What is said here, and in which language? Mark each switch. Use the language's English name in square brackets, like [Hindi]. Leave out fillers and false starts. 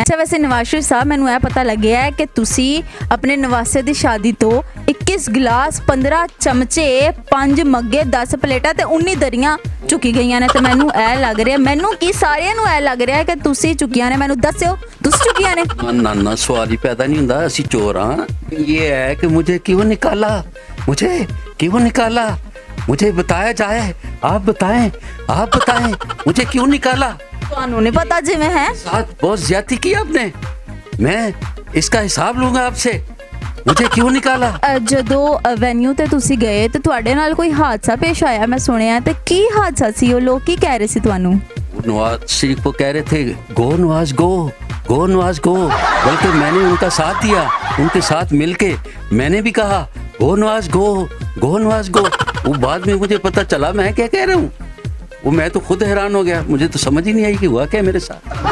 [Punjabi] ਅੱਛਾ, ਵੈਸੇ ਨਵਾਜ਼ ਸ਼ਰੀਫ ਸਾਹਿਬ, ਮੈਨੂੰ ਇਹ ਪਤਾ ਲੱਗਿਆ ਹੈ ਕਿ ਤੁਸੀਂ ਆਪਣੇ ਨਵਾਸੇ ਦੀ ਸ਼ਾਦੀ ਤੋਂ 21 ਗਿਲਾਸ, 15 ਚਮਚੇ, 5 ਮੱਗੇ, 10 ਪਲੇਟਾਂ ਤੇ 19 ਦਰੀਆਂ ਚੁੱਕੀ ਗਈਆਂ ਨੇ। ਤੇ ਮੈਨੂੰ ਇਹ ਲੱਗ ਰਿਹਾ, ਮੈਨੂੰ ਕੀ ਸਾਰਿਆਂ ਨੂੰ ਇਹ ਲੱਗ ਰਿਹਾ ਕਿ ਤੁਸੀਂ ਚੁੱਕੀਆਂ ਨੇ। ਮੈਨੂੰ ਦੱਸਿਓ, ਤੁਸੀਂ ਚੁੱਕੀਆਂ ਨੇ? [Hindi] ना ना सवाल ही पैदा नहीं होता, [Punjabi] असी चोर हाँ। [Hindi] ये है कि मुझे क्यों निकाला, मुझे क्यों निकाला, मुझे बताया जाए, आप बताएं मुझे क्यों निकाला। [Punjabi] ਤੁਹਾਨੂੰ ਨਹੀਂ ਪਤਾ ਜਿਵੇਂ ਹੈ? [Hindi] साथ बहुत ज्यादती की आपने, मैं इसका हिसाब लूंगा आपसे, मुझे क्यों निकाला। [Punjabi] ਜਦੋਂ ਵੈਨਿਊ ਤੇ ਤੁਸੀਂ ਗਏ ਤੇ ਤੁਹਾਡੇ ਨਾਲ ਕੋਈ ਹਾਦਸਾ ਪੇਸ਼ ਆਇਆ, ਮੈਂ ਸੁਣਿਆ, ਤੇ ਕੀ ਹਾਦਸਾ ਸੀ? ਉਹ ਲੋਕ ਕੀ ਕਹਿ ਰਹੇ ਸੀ ਤੁਹਾਨੂੰ? [Hindi] नवाज शरीफ को कह रहे थे गो नवाज गो, गो नवाज गो, बल्कि मैंने उनका साथ दिया, उनके साथ मिलके मैंने भी कहा गो नवाज गो, गो नवाज गो। वो बाद में मुझे पता चला मैं क्या कह रहा हूँ, वो मैं तो खुद हैरान हो गया, मुझे तो समझ ही नहीं आई कि हुआ क्या मेरे साथ।